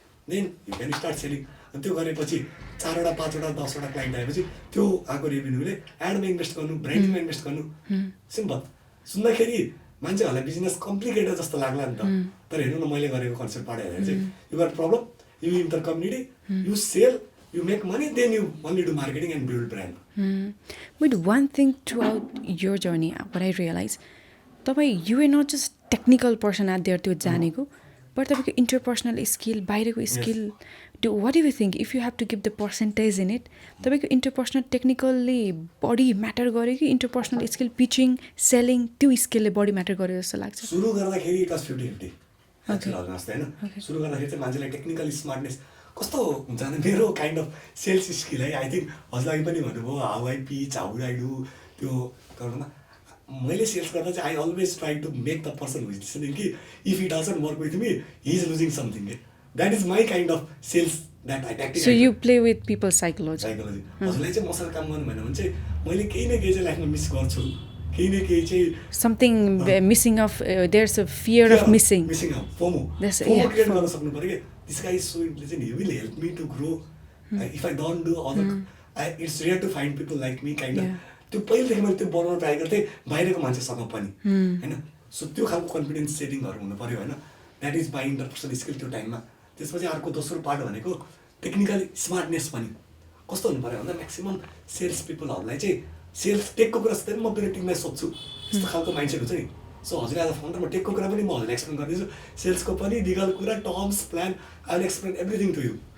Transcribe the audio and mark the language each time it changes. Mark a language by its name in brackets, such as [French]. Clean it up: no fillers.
[Nepali] Then you can start selling अनि त्यो गरेपछि 4वटा 5वटा 10वटा क्लाइन्ट आएपछि त्यो आएको रेभेन्यूले एडमा इन्भेस्ट गर्नु ब्रान्डिङमा इन्भेस्ट गर्नु सिम्पल सुन्दाखेरि मान्छेहरूलाई बिजनेस कम्प्लिकेटेड जस्तो लाग्ला नि त तर हेर्नु न मैले गरेको कन्सेप्टबाट हेरेर चाहिँ [English] You got problem you enter community, you sell, you make money, then you only do marketing and build brand. But one thing throughout your journey, what I realize, you are not just technical person out there to जानेको, but the interpersonal skill, बाहिरको skill. What do you think if you have to give the percentage in it? The interpersonal technically body matter गरे कि interpersonal skill pitching, selling, त्यो skill body matter [Nepali] गरे जस्तो लाग्छ. सुरु गर्दाखेरि it was 50-50. सुरु गर्दाखेरि चाहिँ मान्छेलाई टेक्निकल स्मार्टनेस कस्तो हुन्छ भने मेरो [English] kind of sales skill है I think [Nepali] हजुरलाई पनि भन्नुभयो [English] how I pitch how I do [Nepali] त्यो गर्नुमा मैले सेल्स गर्दा चाहिँ [English] I always try to make the person who's listening कि if it doesn't work with me he is losing something के that is my kind of sales that I tactic so you play with people psychology [Nepali] हजुरलाई चाहिँ मसँग काम गर्नु भएन भने चाहिँ मैले केही न केही चाहिँ लाइफमा मिस गर्छु केही न केही चाहिँ [English] something missing of there's a fear of missing out FOMO create [Nepali] गर्न सक्नु पर्यो कि [English] this guy is so intelligent he will help me to grow if I don't do other it's rare to find people like me kind of [Nepali] त्यो पहिलेदेखि मैले त्यो बनाउन try गर्थेँ बाहिरको मान्छेसँग पनि हैन सो त्यो खालको कन्फिडेन्स सेटिङहरू हुनु पऱ्यो होइन [English] that is my interpersonal skill [Nepali] त्यो टाइममा त्यसपछि अर्को दोस्रो पार्ट भनेको टेक्निकली स्मार्टनेस पनि कस्तो हुनु पऱ्यो भन्दा म्याक्सिमम् सेल्स पिपलहरूलाई चाहिँ सेल्स टेकको कुरा सिधै म मेरो टिमलाई सोध्छु यस्तो खालको माइन्डसेट हुन्छ नि सो हजुर एज अ फाउन्डर म टेकको कुरा पनि म हजुरलाई एक्सप्लेन गरिदिन्छु सेल्सको पनि लिगल कुरा terms plan [English] I will explain everything to you